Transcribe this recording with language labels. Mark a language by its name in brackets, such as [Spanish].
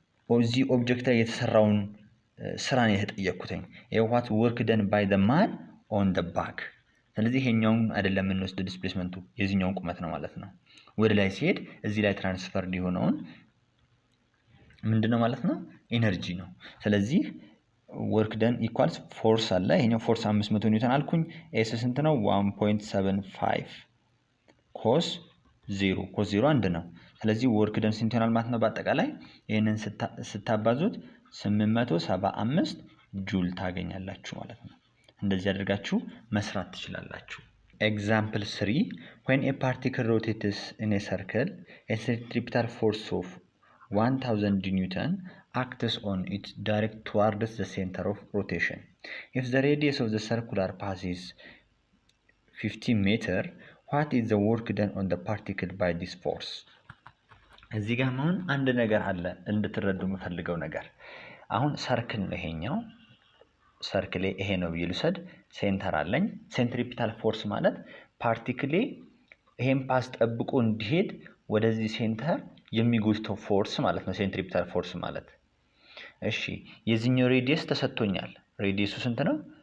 [Amharic] እዚህ ኦብጀክት ላይ የተሰራውን ስራ ነው የተጠየቅኩትኝ። [English] what work done by the man on the back። [Amharic] ስለዚህ ይሄኛውን አይደለም የምንወስድ ዲስፕሌስመንቱ የዚህኛውን ቁመት ነው ማለት ነው። ወደ ላይ ሲሄድ እዚህ ላይ ትራንስፈር የሆነውን ምንድነው ማለት ነው? ኢነርጂ ነው። ስለዚህ ወርክ ደን ኢኳልስ ፎርስ አለ። ይሄኛው ፎርስ 500 ኒውተን አልኩኝ። ኤስ ስንት ነው? 1.75 ኮስ 0 ኮስ 0 አንድ ነው። ስለዚህ ወርክ ደን ስንት ይሆናል ማለት ነው? በአጠቃላይ ይሄንን ስታባዙት 875 ጁል ታገኛላችሁ ማለት ነው። እንደዚህ አድርጋችሁ መስራት ትችላላችሁ። [English] ኤግዛምፕል 3 when a particle rotates in a circle a centripetal force of 1000 newton acts on it direct towards the center of rotation. If the radius of the circular path is 50 meter, what is the work done on the particle by this force? [Amharic] እዚህ ጋር አሁን አንድ ነገር አለ እንድትረዱ የምፈልገው ነገር። አሁን ሰርክል ነው ይሄኛው። ሰርክሌ ይሄ ነው ብዬ ልውሰድ። ሴንተር አለኝ። ሴንትሪፒታል ፎርስ ማለት ፓርቲክሌ ይሄን ፓስ ጠብቆ እንዲሄድ ወደዚህ ሴንተር የሚጎትተው ፎርስ ማለት ነው ሴንትሪፒታል ፎርስ ማለት። እሺ የዚህኛው ሬዲየስ ተሰጥቶኛል። ሬዲየሱ ስንት ነው?